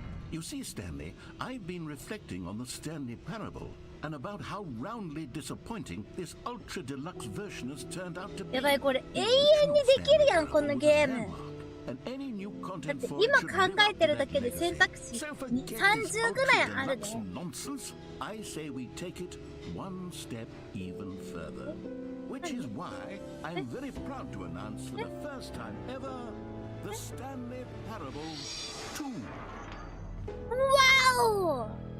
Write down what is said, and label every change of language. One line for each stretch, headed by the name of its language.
English: You see, Stanley, I've been reflecting on the Stanley Parable and about how roundly disappointing this ultra deluxe version has turned out to be.
Japanese: やばい、これ永遠にできるやん、このゲーム。だって今考えてるだけで選択肢30ぐらいあるで。
English: I say we take it one step even further, which is why I'm very proud to announce for the first time ever the Stanley Parable 2. Wow!